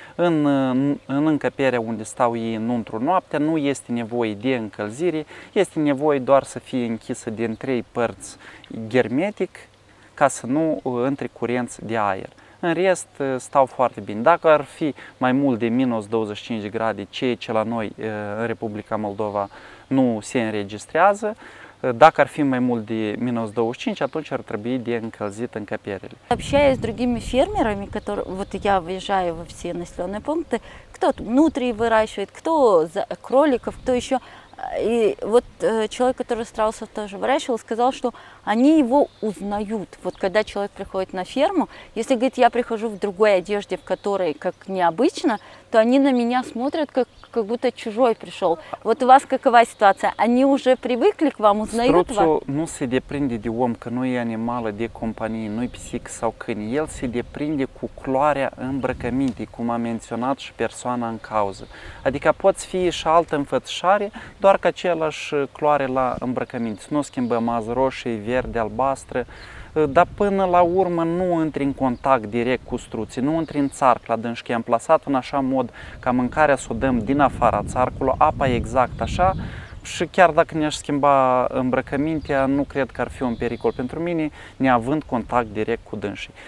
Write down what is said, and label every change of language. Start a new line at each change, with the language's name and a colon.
Romanian: În încăperea unde stau ei înăuntru noaptea nu este nevoie de încălzire, este nevoie doar să fie închisă din 3 părți hermetic ca să nu intre curenți de aer. În rest, stau foarte bine. Dacă ar fi mai mult de minus 25 de grade, ceea ce la noi în Republica Moldova nu se înregistrează, dacă ar fi mai mult de minус 25, atunci ar trebui de încălzit încăperele.
Russian: Общаясь с другими фермерами, которые, вот я выезжаю во все населенные пункты, кто-то нутрии выращивает, кто кроликов, кто еще. И вот человек, который страусов тоже выращивал, сказал, что они его узнают. Вот когда человек приходит на ферму, если, говорит, я прихожу в другой одежде, в которой как необычно, то они на меня смотрят, как будто чужой пришел. Вот у вас какова ситуация? Они уже привыкли к вам, узнают вас?
Romanian: Struțul nu se deprinde de om, că nu e animală de companie, nu e pisică sau câine. El se deprinde cu culoarea îmbrăcămintei, cum a menționat și persoana în cauză. Adică poți fi și altă înfățișare, doar că același culoare la îmbrăcăminte. Nu schimbăm azi roșie, verde, albastră, dar până la urmă nu intri în contact direct cu struții, nu intri în țarc la dânși, am plasat în așa mod ca mâncarea să o dăm din afara țarcului, apa e exact așa și chiar dacă ne-aș schimba îmbrăcămintea, nu cred că ar fi un pericol pentru mine, neavând contact direct cu dânsii.